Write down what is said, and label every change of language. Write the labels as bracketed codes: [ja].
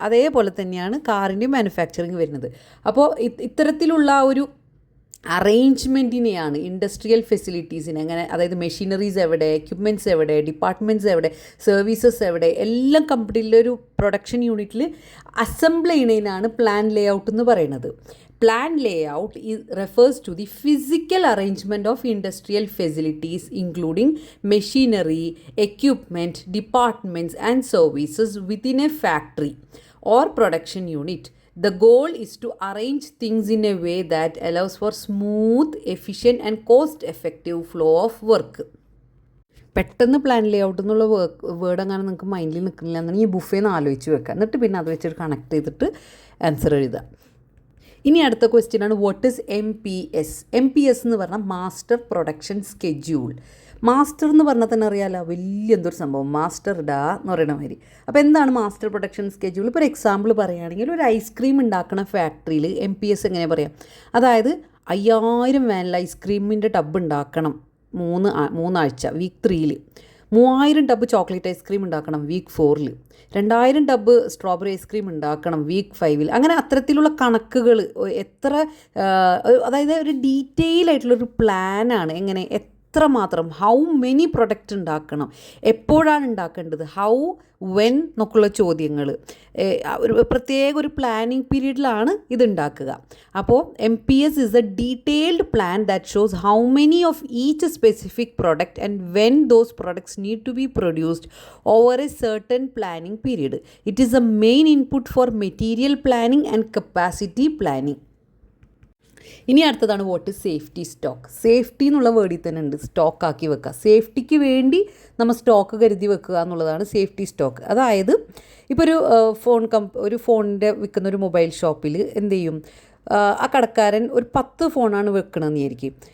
[ml] അതേപോലെ തന്നെയാണ് കാറിൻ്റെയും മാനുഫാക്ചറിങ് വരുന്നത്. അപ്പോൾ ഇത്തരത്തിലുള്ള ഒരു അറേഞ്ച്മെൻറ്റിനെയാണ് ഇൻഡസ്ട്രിയൽ ഫെസിലിറ്റീസിനെ, അങ്ങനെ അതായത് മെഷീനറീസ് എവിടെ, എക്യുപ്മെൻറ്റ്സ് എവിടെ, ഡിപ്പാർട്ട്മെൻറ്റ്സ് എവിടെ, സർവീസസ് എവിടെ, എല്ലാം കമ്പനിയിലെ ഒരു പ്രൊഡക്ഷൻ യൂണിറ്റിൽ അസംബിൾ ചെയ്യുന്നതിനാണ് പ്ലാൻ ലേ ഔട്ട് എന്ന് പറയുന്നത്. [en] Plan layout refers to the physical arrangement of industrial facilities including machinery, equipment, departments and services within a factory or production unit. The goal is to arrange things in a way that allows for smooth, efficient and cost-effective flow of work. [ml] പെട്ടെന്ന് plan ലേ out എന്നുള്ള word അങ്ങനെ നിങ്ങൾക്ക് മൈൻഡിൽ നിൽക്കുന്നില്ല എന്നുണ്ടെങ്കിൽ ഈ ബുഫേന്ന് ആലോചിച്ച് വെക്കുക, എന്നിട്ട് പിന്നെ അത് വെച്ചിട്ട് കണക്ട് ചെയ്തിട്ട് ആൻസർ എഴുതുക. ഇനി അടുത്ത ക്വസ്റ്റ്യൻ ആണ് [en] What is MPS. [ml] MPS എന്ന് പറഞ്ഞാൽ മാസ്റ്റർ പ്രൊഡക്ഷൻ സ്കെഡ്യൂൾ. മാസ്റ്റർ എന്ന് പറഞ്ഞാൽ തന്നെ അറിയാമല്ലോ, വലിയ എന്തൊരു സംഭവം, മാസ്റ്റർ ഡാ എന്ന് പറയുന്ന മാതിരി. അപ്പോൾ എന്താണ് മാസ്റ്റർ പ്രൊഡക്ഷൻ സ്കെഡ്യൂൾ? ഇപ്പോൾ ഒരു എക്സാമ്പിൾ പറയുകയാണെങ്കിൽ ഒരു ഐസ്ക്രീം ഉണ്ടാക്കുന്ന ഫാക്ടറിയിൽ MPS എങ്ങനെ പറയാം, അതായത് 5000 വാനില ഐസ്ക്രീമിൻ്റെ ടബ് ഉണ്ടാക്കണം മൂന്നാഴ്ച, വീക്ക് 3ൽ. 3000 ടബ് ചോക്ലേറ്റ് ഐസ്ക്രീം ഉണ്ടാക്കണം വീക്ക് 4ൽ. 2000 ടബ് സ്ട്രോബെറി ഐസ്ക്രീം ഉണ്ടാക്കണം വീക്ക് 5ൽ. അങ്ങനെ അത്തരത്തിലുള്ള കണക്കുകൾ എത്ര, അതായത് ഒരു ഡീറ്റെയിൽ ആയിട്ടുള്ളൊരു പ്ലാനാണ്. എങ്ങനെ, എത്രമാത്രം, [en] how many product [ml] ഉണ്ടാക്കണം, എപ്പോഴാണ് ഉണ്ടാക്കേണ്ടത്, ഹൗ, വെൻ എന്നൊക്കെയുള്ള ചോദ്യങ്ങൾ ഒരു പ്രത്യേക ഒരു പ്ലാനിങ് പീരീഡിലാണ് ഇത് ഉണ്ടാക്കുക. അപ്പോൾ [en] MPS is a detailed plan that shows how many of each specific product and when those products need to be produced over a certain planning period. It is a main input for material planning and capacity planning. [ml] ഇനി അടുത്തതാണ് [en] What is safety stock. [ml] Safety എന്നുള്ള വേർഡിൽ തന്നെ ഉണ്ട് stock ആക്കി വെക്കുക. സേഫ്റ്റിക്ക് വേണ്ടി നമ്മൾ സ്റ്റോക്ക് കരുതി വെക്കുക എന്നുള്ളതാണ് സേഫ്റ്റി സ്റ്റോക്ക്. അതായത് ഇപ്പോൾ ഒരു ഫോണിൻ്റെ വിൽക്കുന്ന ഒരു മൊബൈൽ ഷോപ്പിൽ എന്ത് ചെയ്യും, ആ കടക്കാരൻ ഒരു 10 ഫോണാണ് വെക്കണമെന്ന് വിചാരിക്കും.